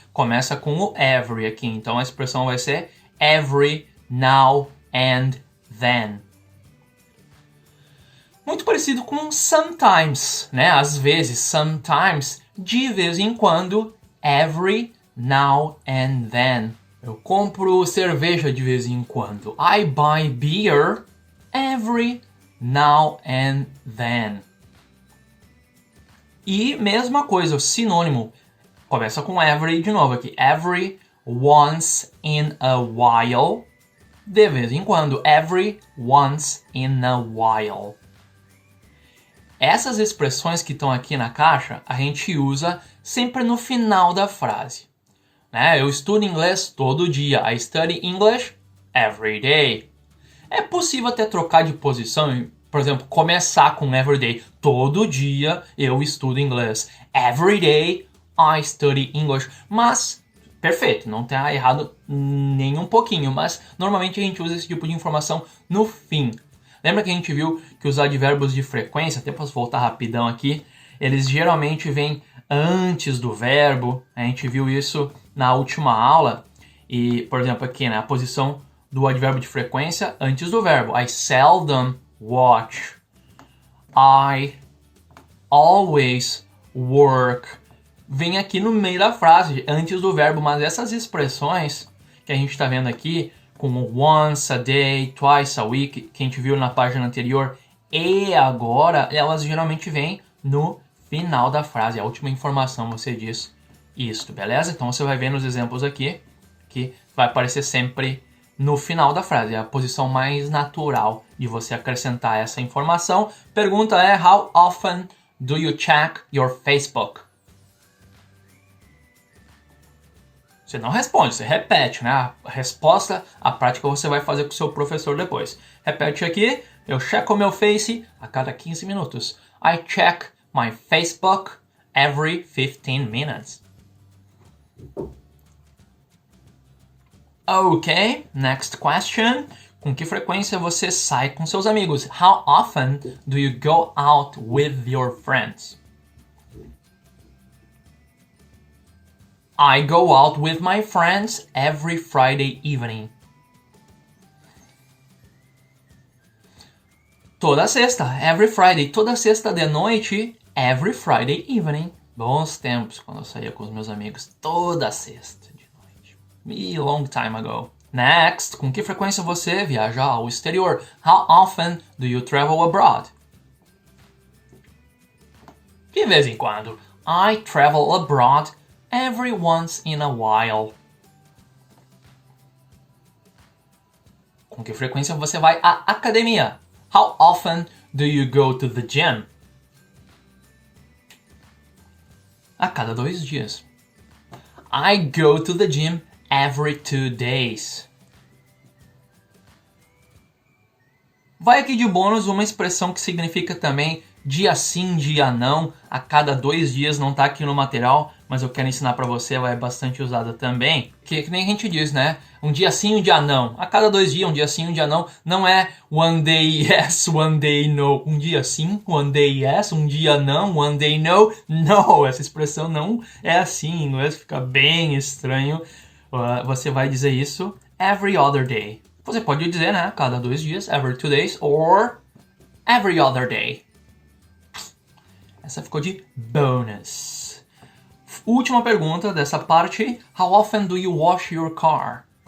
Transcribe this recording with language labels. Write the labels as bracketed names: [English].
[Portuguese] Começa com o every aqui. Então a expressão vai ser [English] every now and then. [Portuguese] Muito parecido com sometimes, né? Às vezes, sometimes, de vez em quando, [English] every now and then. [Portuguese] Eu compro cerveja de vez em quando. [English] I buy beer every now and then. [Portuguese] E mesma coisa, o sinônimo. Começa com every de novo aqui. [English] Every once in a while. [Portuguese] De vez em quando. [English] Every once in a while. [Portuguese] Essas expressões que estão aqui na caixa, a gente usa sempre no final da frase. Né? Eu estudo inglês todo dia. [English] I study English every day. [Portuguese] É possível até trocar de posição, por exemplo, começar com every day. Todo dia eu estudo inglês. [English] Every day I study English. [Portuguese] Mas, perfeito, não está errado nem um pouquinho. Mas, normalmente a gente usa esse tipo de informação no fim. Lembra que a gente viu que os advérbios de frequência, até posso voltar rapidão aqui, eles geralmente vêm antes do verbo. A gente viu isso na última aula. E, por exemplo, aqui, né, a posição do advérbio de frequência antes do verbo. [English] I seldom watch. I always work. [Portuguese] vem aqui no meio da frase, antes do verbo, mas essas expressões que a gente está vendo aqui, como [English] once a day, twice a week, [Portuguese] que a gente viu na página anterior, e agora, elas geralmente vêm no final da frase. A última informação você diz isto, beleza? Então você vai ver nos exemplos aqui que vai aparecer sempre no final da frase. É a posição mais natural de você acrescentar essa informação. Pergunta é: [English] How often do you check your Facebook? [Portuguese] Você não responde, você repete, né? A resposta, a prática você vai fazer com o seu professor depois. Repete aqui: eu checo o meu Face a cada 15 minutos. [English] I check my Facebook every 15 minutes. Ok, next question. [Portuguese] Com que frequência você sai com seus amigos? [English] How often do you go out with your friends? I go out with my friends every Friday evening. [Portuguese] Toda sexta, [English] every Friday. [Portuguese] Toda sexta de noite, [English] every Friday evening. [Portuguese] Bons tempos quando eu saía com os meus amigos. Toda sexta de noite. [English] A long time ago. Next, [Portuguese] com que frequência você viaja ao exterior? [English] How often do you travel abroad? [Portuguese] De vez em quando. [English] I travel abroad every once in a while. [Portuguese] Com que frequência você vai à academia? [English] How often do you go to the gym? [Portuguese] A cada 2 dias. [English] I go to the gym every 2 days. [Portuguese] Vai aqui de bônus uma expressão que significa também dia sim, dia não, a cada 2 dias, não tá aqui no material, mas eu quero ensinar pra você, ela é bastante usada também. Que nem a gente diz, né? Um dia sim, um dia não. A cada 2 dias, um dia sim, um dia não. Não é [English] one day yes, one day no. [Portuguese] Um dia sim, [English] one day yes, [Portuguese] um dia não, [English] one day no. [Portuguese] No, essa expressão não é assim. Em inglês fica bem estranho. Você vai dizer isso [English] every other day. [Portuguese] Você pode dizer, né? Cada 2 dias, [English] every 2 days, or every other day. [Portuguese] Essa ficou de bônus. Última pergunta dessa parte. [English] How often do you wash your car?